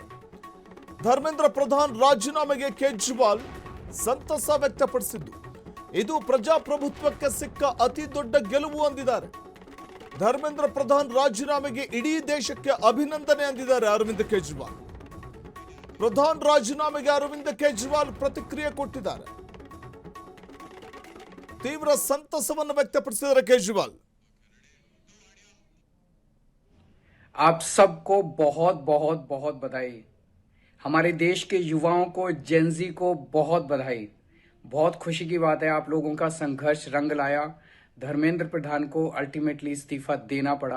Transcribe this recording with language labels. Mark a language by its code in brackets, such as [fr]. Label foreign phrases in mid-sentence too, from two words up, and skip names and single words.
[kn] ಧರ್ಮೇಂದ್ರ ಪ್ರಧಾನ್ ರಾಜೀನಾಮೆಗೆ ಕೇಜ್ರಿವಾಲ್ ಸಂತಸ ವ್ಯಕ್ತಪಡಿಸಿದ್ದು ಇದು ಪ್ರಜಾಪ್ರಭುತ್ವಕ್ಕೆ ಸಿಕ್ಕ ಅತಿ ದೊಡ್ಡ ಗೆಲುವು ಅಂದಿದ್ದಾರೆ. ಧರ್ಮೇಂದ್ರ ಪ್ರಧಾನ್ ರಾಜೀನಾಮೆಗೆ ಇಡೀ ದೇಶಕ್ಕೆ ಅಭಿನಂದನೆ ಅಂದಿದ್ದಾರೆ ಅರವಿಂದ್ ಕೇಜ್ರಿವಾಲ್. ಪ್ರಧಾನ್ ರಾಜೀನಾಮೆಗೆ ಅರವಿಂದ್ ಕೇಜ್ರಿವಾಲ್ ಪ್ರತಿಕ್ರಿಯೆ ಕೊಟ್ಟಿದ್ದಾರೆ. ತೀವ್ರ ಸಂತಸವನ್ನು व्यक्तಪಡಿಸಿದ್ದಾರೆ ಕೇಜ್ರಿವಾಲ್. [hi] आप सबको बहुत बहुत बहुत बधाई. हमारे देश के युवाओं को, जेनजी को बहुत बधाई. बहुत खुशी की बात है, आप लोगों का संघर्ष रंग लाया. धर्मेंद्र प्रधान को अल्टीमेटली इस्तीफा देना पड़ा.